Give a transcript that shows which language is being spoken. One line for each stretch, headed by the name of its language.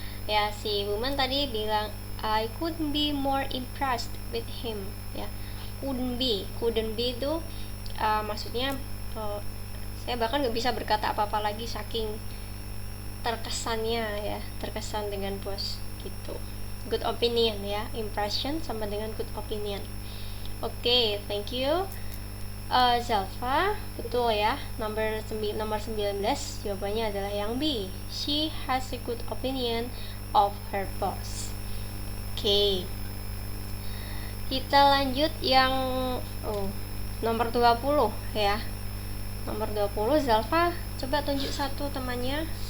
Indonesian: Ya, si woman tadi bilang
English: I couldn't be more impressed with him.
Indonesian: Ya, couldn't be itu maksudnya saya bahkan nggak bisa berkata apa-apa lagi saking terkesannya ya, terkesan dengan bos gitu.
English: Good opinion ya, impression
Indonesian: sama dengan
English: good opinion. Oke, thank you.
Indonesian: Zalfa, betul ya. Nomor 19 jawabannya adalah yang B.
English: She has a good opinion of her boss.
Indonesian: Oke. Kita lanjut yang nomor 20 ya. Nomor 20, Zalfa, coba tunjuk satu temannya.